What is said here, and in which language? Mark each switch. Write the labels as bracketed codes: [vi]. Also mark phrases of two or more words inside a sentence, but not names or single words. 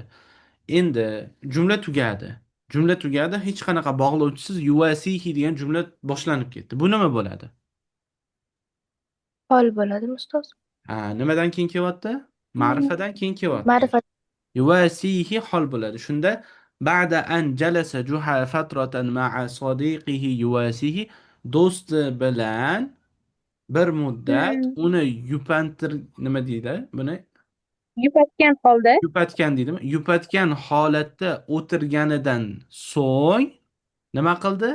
[uz] Endi jumla tugadi. Jumla tugadi, hech qanaqa bog'lovchisiz yuvasihi degan jumla boshlanib ketdi. Bu nima bo'ladi? Hol bo'ladimi ustoz? Nimadan keyin kelyapti? Ma'rifadan keyin kelyapti. Ma'rifat. Yuvasihi hol bo'ladi. Shunda [ar] ba'da an jalasa juha fatratan ma'a sadiqihi yuvasihi [uz] do'sti bilan bir muddat uni nima deydi? Buni yupatgan holda yupatgan deydimi? Yupatgan holatda o'tirganidan so'ng nima qildi?